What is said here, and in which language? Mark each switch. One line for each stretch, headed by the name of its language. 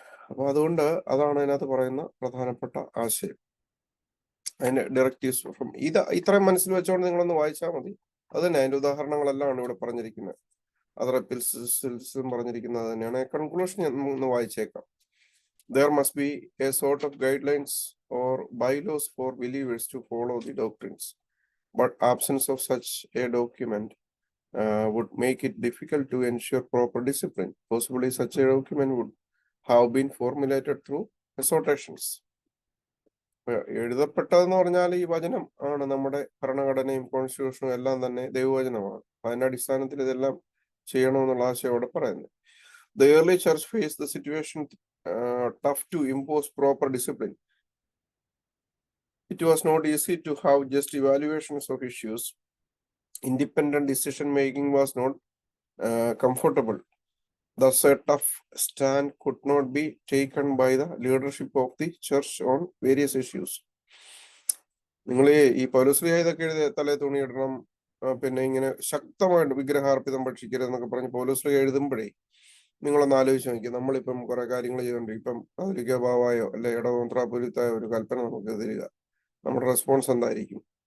Malayalam: അപ്പൊ അതുകൊണ്ട് അതാണ് അതിനകത്ത് പറയുന്ന പ്രധാനപ്പെട്ട ആശയം. അതിന്റെ ഡയറക്റ്റീവ്സ് ഫ്രം ഇത്രയും മനസ്സിൽ വെച്ചുകൊണ്ട് നിങ്ങളൊന്ന് വായിച്ചാൽ മതി. അത് തന്നെ അതിന്റെ ഉദാഹരണങ്ങളെല്ലാം ഇവിടെ പറഞ്ഞിരിക്കുന്നത്. അതർ എപ്പിസോഡ്സിലും പറഞ്ഞിരിക്കുന്നത് തന്നെയാണ്. കൺക്ലൂഷൻ ഒന്ന് വായിച്ചേക്കാം.
English: There must be a sort of guidelines or bylaws for believers to follow the doctrines, but absence of such a document would make it difficult to ensure proper discipline. Possibly such a document would have been formulated through exhortations.
Malayalam: എഴുതപ്പെട്ടതെന്ന് പറഞ്ഞാൽ ഈ വചനം ആണ്. നമ്മുടെ ഭരണഘടനയും കോൺസ്റ്റിറ്റ്യൂഷനും എല്ലാം തന്നെ ദൈവവചനമാണ്. അതിന്റെ അടിസ്ഥാനത്തിൽ ഇതെല്ലാം ചെയ്യണമെന്നുള്ള ആശയോടെ പറയുന്നത്.
English: The early church faced the situation tough to impose proper discipline. It was not easy to have just evaluations of issues. Independent decision making was not comfortable. the set of stand could not be taken by the leadership of the church on various issues.
Malayalam: നിങ്ങൾ ഈ പൗലോസ്ലീഹ ഇതൊക്കെ എഴുതി തലേ തുണിയിടണം, പിന്നെ ഇങ്ങനെ ശക്തമായിട്ട് വിഗ്രഹാർപ്പിതം ഭക്ഷിക്കരുത് എന്നൊക്കെ പറഞ്ഞ് പൗലോസ്ലീഹ എഴുതുമ്പോഴേ നിങ്ങളൊന്ന് ആലോചിച്ച് നോക്കി. നമ്മളിപ്പം കുറെ കാര്യങ്ങൾ ചെയ്തുകൊണ്ട് ഇപ്പം കത്തോലിക്ക ബാവായോ അല്ലെ ഇടവന്ത്രാപുരത്തായ ഒരു കൽപ്പന നമുക്ക് തരിക, നമ്മുടെ റെസ്പോൺസ് എന്തായിരിക്കും?